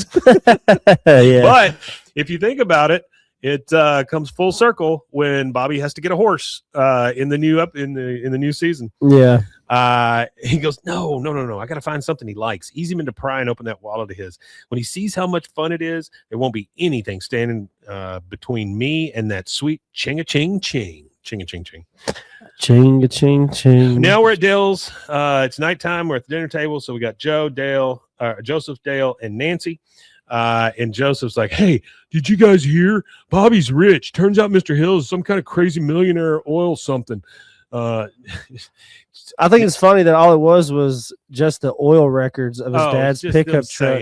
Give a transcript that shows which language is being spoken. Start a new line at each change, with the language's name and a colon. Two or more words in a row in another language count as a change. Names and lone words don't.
English: But if you think about it, it comes full circle when Bobby has to get a horse in the new season. Yeah. He goes, no. I got to find something he likes. Ease him into prying open that wallet of his. When he sees how much fun it is, there won't be anything standing between me and that sweet ching-a-ching-ching. Ching-a-ching-ching. Ching-a-ching-ching. Now we're at Dale's. It's nighttime. We're at the dinner table. So we got Joe, Dale, Joseph, Dale, and Nancy. And Joseph's like, hey, did you guys hear? Bobby's rich. Turns out Mr. Hill is some kind of crazy millionaire oil something. I think it's funny that all it was just the oil records of his dad's pickup truck.